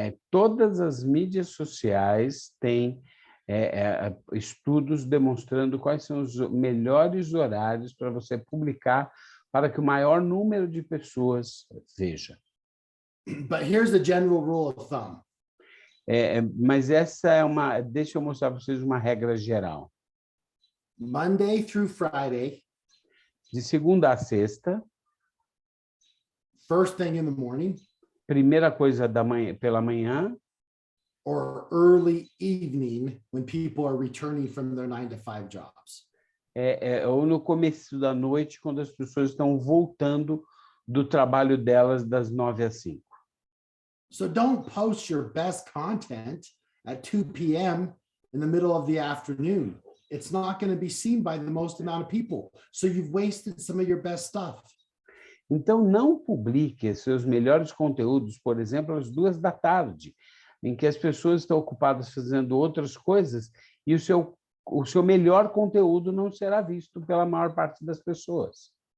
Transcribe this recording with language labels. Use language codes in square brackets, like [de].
[pt] Todas as mídias sociais têm estudos demonstrando quais são os melhores horários para você publicar para que o maior número de pessoas veja. [en] But here's the general rule of thumb. [pt] Mas deixa eu mostrar para vocês uma regra geral. [en] Monday through Friday. [pt] De segunda a sexta. [en] First thing in the morning. [pt] Primeira coisa pela manhã. [en] Or early evening when people are returning from their 9 to 5 jobs. [pt] Ou no começo da noite, quando as pessoas estão voltando do trabalho delas das 9 às 5. [en] So don't post your best content at 2 p.m. in the middle of the afternoon. It's not going to be seen by the most amount of people. So you've wasted some of your best stuff. [pt] Então, não publique seus melhores conteúdos, por exemplo, às 2 da tarde, em que as pessoas estão ocupadas fazendo outras coisas e o seu melhor conteúdo não será visto pela maior parte das pessoas.